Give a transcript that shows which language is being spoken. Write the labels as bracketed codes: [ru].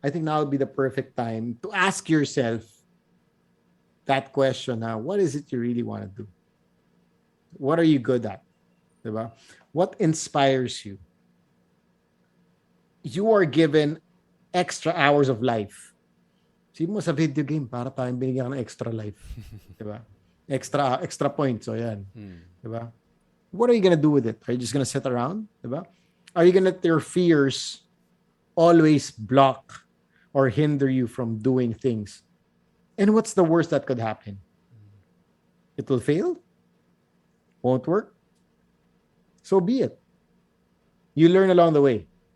[en] I think now would be the perfect time to ask yourself that question now. What is it you really want to do? What are you good at? Diba? What inspires you? You are given extra hours of life. [tl] Sabi mo sa video game, para tayong binigyan ka ng extra life. Diba? Extra points. So yan. Diba? [en] What are you gonna do with it? Are you just gonna sit around? Diba? Are you gonna let your fears always block or hinder you from doing things? And what's the worst that could happen? It will fail? Won't work? So be it. You learn along the way.